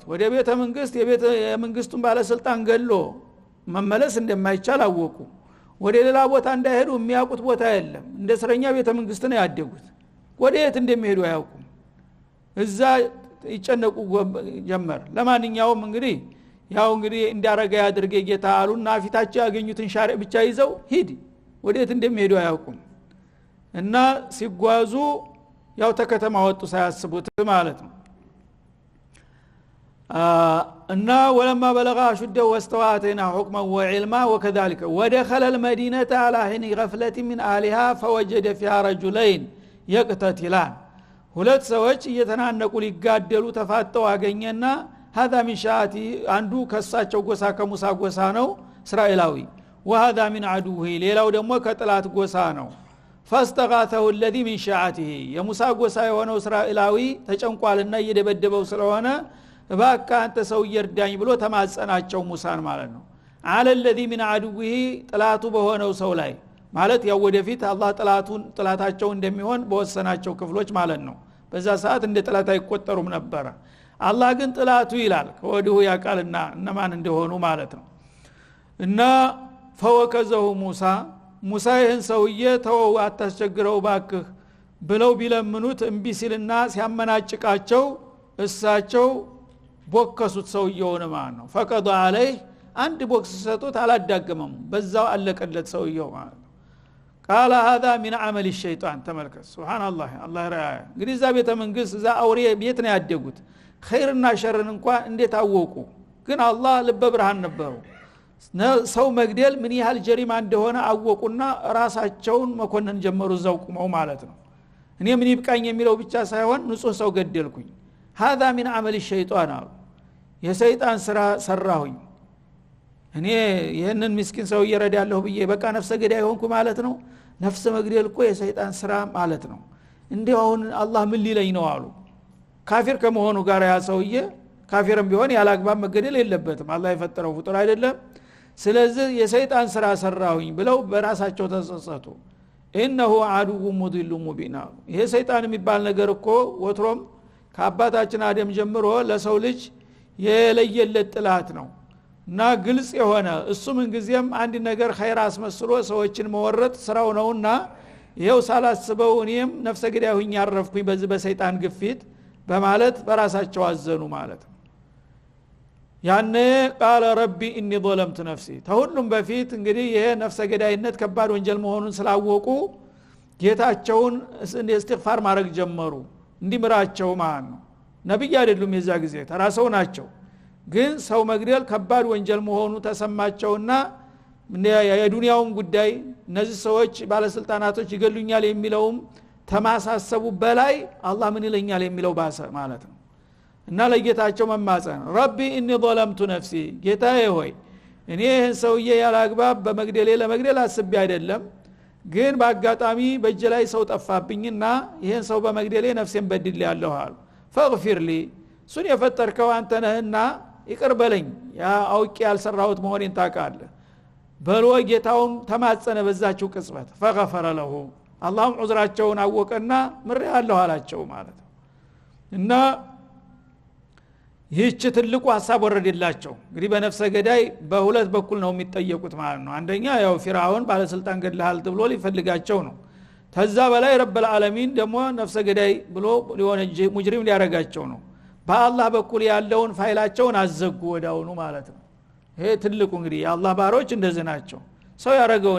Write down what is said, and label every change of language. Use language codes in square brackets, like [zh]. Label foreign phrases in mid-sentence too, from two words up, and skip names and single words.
[am] ወደ ቤተ መንግስት የመንግስቱን ባለስልጣን ገሎ መመለስ እንደማይቻል አወቁ ወደ ሌላ ቦታ እንዳይሄዱ የሚያውቁት ቦታ የለም እንደ እስረኛ ቤተ መንግስት ነው ያደጉት ወደ የት እንደሚሄዱ አያውቁም እዛ ይጨነቁ ጀመር ለማንኛውም እንግዲህ ያው እንግዲህ እንዳረጋ ያድርገ ጌታ አሉና ፊታቸው ያገኙትን ሻሪዕ ብቻ ይዘው ሂድ ወደ የት እንደሚሄዱ አያውቁም እና ሲጓዙ ያው ተከተማ ወጡ ሳያስቡት ማለት ነው [ar] እና ولما بلغ اشده واستوى اتينا حكما وعلما وكذلك ودخل المدينه على حين غفله من اهلها فوجد فيها رجلين يقتتلان [am] ሁለት ሰዎች እየተናነቁ ሊጋደሉ ተፋጠው አገኘና [ar] هذا من شاعتي [am] አንዱ ከሳቸው ጎሳ ከሙሳ ጎሳ ነው እስራኤላዊ [ar] وهذا من عدوه [am] ሌላው ደግሞ ከጥላት ጎሳ ነው [ar] فاستغاثه الذي من شاعته [am] የሙሳ ጎሳ የሆነው እስራኤላዊ ተጨንቋልና እየደበደበው ስለሆነ እባክህ አንተ ሰው ይርዳኝ ብሎ ተማጸናቸው ሙሳን ማለት ነው [ar] على الذي من عدوه [am] ጥላቱ በሆነው ሰው ላይ ማለት ያው ወደፊት አላህ ጥላታቸው እንደሚሆን በወሰናቸው ክፍሎች ማለት ነው በዛ ሰዓት እንደ ጥላት አይቆጠሩም ነበር አላህ ግን ጥላቱ ይላል ከወዲሁ ያቃልና እነማን እንደሆኑ ማለት ነው እና [ar] فوكزه موسى [am] ይህን ሰውዬ ተወው አታስቸግረው ባክህ ብለው ቢለምኑት እምቢ ሲልና ሲያመናጭቃቸው እሳቸው ቦከሱት ሰውየውን ማለት ነው [ar] فقضى عليه [am] አንድ ቦክስ ሰጡት አላዳገመም በዛው አለቀለት ሰውየው ማለት ነው [ar] قال هذا من عمل الشيطان [am] ተመልከት ሱብሃንአላህ አላህ ረአያ እንግዲህ እዛ ቤተ መንግስት እዛ አውሬ ቤት ነው ያደጉት ኸይርና ሸርን እንኳን እንዴት አወቁ ግን አላህ ልበ ብርሃን ነበሩ ሰው መግደል ምን ያህል ጀሪማ እንደሆነ አወቁና ራሳቸውን መኮነን ጀመሩ እዛው ቁመው ማለት ነው እኔ ምን ይብቃኝ የሚለው ብቻ ሳይሆን ንጹህ ሰው ገደልኩኝ [ar] هذا من عمل الشيطان [am] የሰይጣን ስራ ሰራሁኝ እኔ ይሄንን ምስኪን ሰው ይረዳለሁ ብዬ በቃ ነፍሰ ገዳይ ሆንኩ ማለት ነው ነፍስ መግደል እኮ የሰይጣን ስራ ማለት ነው እንዴው አሁን አላህ ምን ሊለኝ ነው አሉ ካፊር ከመሆኑ ጋር ያ ሰውዬ ካፊርም ቢሆን ያላግባብ መገደል የለበትም አላህ የፈጠረው ፍጡር አይደለም ስለዚህ የሰይጣን ስራ ሰራሁኝ ብለው በራሳቸው ተጸጸቱ [ar] انه عدو مضل مبين [am] ይሄ ሰይጣን የሚባል ነገር እኮ ወትሮም ከአባታችን አደም ጀምሮ ለሰው ልጅ የለየለት ጥላት ነው እና ግልጽ የሆነ እሱ ምን ጊዜም አንድ ነገር ኸይር አስመስሎ ሰዎችን መወረጥ ስራው ነውና ይሄው ሳላስበው እኔም ነፍሰ ገዳይ ሆኜ አረፍኩኝ በዚህ በሰይጣን ግፊት በማለት በራሳቸው አዘኑ ማለት ነው ያኔ [ar] قال ربي اني ظلمت نفسي [am] ተሁሉም በፊት እንግዲህ ይሄ ነፍሰ ገዳይነት ከባድ ወንጀል መሆኑን ስላወቁ ጌታቸውን ኢስቲግፋር ማድረግ ጀመሩ እንዲምራቸው ማለት ነው ነብይ አይደሉም የዛ ጊዜ ተራሰው ናቸው ግን ሰው መግደል ከባድ ወንጀል መሆኑ ተሰማቸውና የዱንያውን ጉዳይ እነዚህ ሰዎች ባለስልጣናቶች ይገሉኛል የሚለውም ተማሳሰቡ በላይ አላህ ምን ይለኛል የሚለው ባሰ ማለት ነው እና ለጌታቸው መማፀን ረቢ [ar] إني ظلمت نفسي [am] ጌታዬ ሆይ እኔ ይህን ሰውዬ ያላግባብ በመግደሌ ለመግደል አስቤ አይደለም ግን በአጋጣሚ በእጄ ላይ ሰው ጠፋብኝና ይህን ሰው በመግደሌ ነፍሴን በድያለሁ አሉ [ar] فاغفر لي [am] ሱን የፈጠርከው አንተ ነህና ይቅር በለኝ ያ አውቄ ያልሰራሁት መሆኔን ታውቃለህ በሎ ጌታውን ተማጸነ በዛችው ቅጽበት [ar] فغفر له [am] አላህም ዑዝራቸውን አወቀና ምር ያለው አላቸው ማለት ነው እና ይህች ትልቁ ሐሳብ ወረደላቸው እንግዲህ በነፍሰ ገዳይ በሁለት በኩል ነው የሚጠየቁት ማለት ነው አንደኛ ያው ፊርዓውን ባለስልጣን ገድለሃል ተብሎ ሊፈልጋቸው ነው ተዛ በላይ [ar] رب العالمين [am] ደግሞ ነፍሰ ገዳይ ብሎ ሊሆነ ሙጅሪም ሊያረጋቸው ነው በአላህ በኩል ያለውን ፋይላቸውን አዘጉ ወዳውኑ ማለት ነው ይሄ ትልቁ እንግዲህ የአላህ ባሮች እንደዚህ ናቸው ሰው ያረገውን